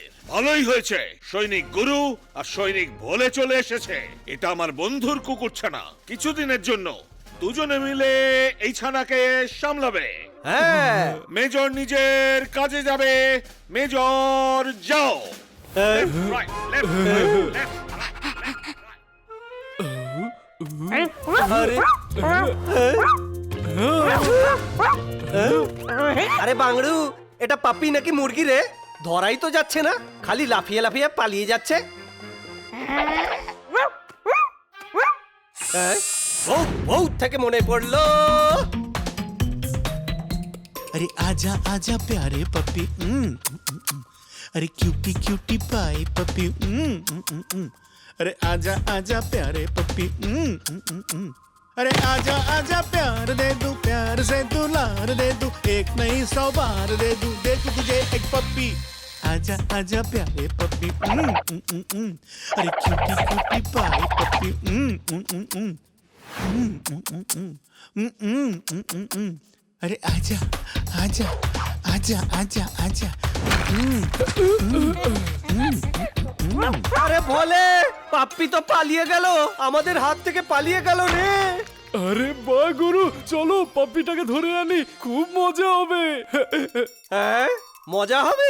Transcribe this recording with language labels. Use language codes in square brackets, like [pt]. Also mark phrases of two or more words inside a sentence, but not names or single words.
[bn] ভালোই হয়েছে সৈনিক গুরু আর সৈনিক ভোলে চলে এসেছে। এটা আমার বন্ধুর কুকুর ছানা। কিছুদিনের জন্য দুজনে মিলে এই ছানাকে সামলাবে। হ্যাঁ। মেজর নিজের কাজে যাবে। মেজর যাও। [en] Right, left, left, [bn] আরে বাংড়ু, এটা পাপ্পি নাকি মুরগি রে? ধরাই তো যাচ্ছে না, খালি লাফিয়ে লাফিয়ে পালিয়ে যাচ্ছে। বহুত থেকে মনে পড়লো। [hi] अरे आजा आजा प्यारे पप्पी अरे [en] cutie cutie [hi] पाए पप्पी अरे आजा आजा प्यारे पप्पी अरे आजा आजा प्यार दे दूं, प्यार से दुलार दे दूं, एक नहीं 100 बार दे दूं तुझे एक पप्पी। आजा आजा प्यारे पप्पी अरे [en] cutie cutie [hi] पाए पप्पी अरे आजा आजा आजा आजा आजा [bn] আরে ভোলে, পাপ্পি তো পালিয়ে গেল, আমাদের হাত থেকে পালিয়ে গেল রে। আরে বাহ গুরু, চলো পাপ্পিটাকে ধরে আনি, খুব মজা হবে। হ্যাঁ, মজা হবে।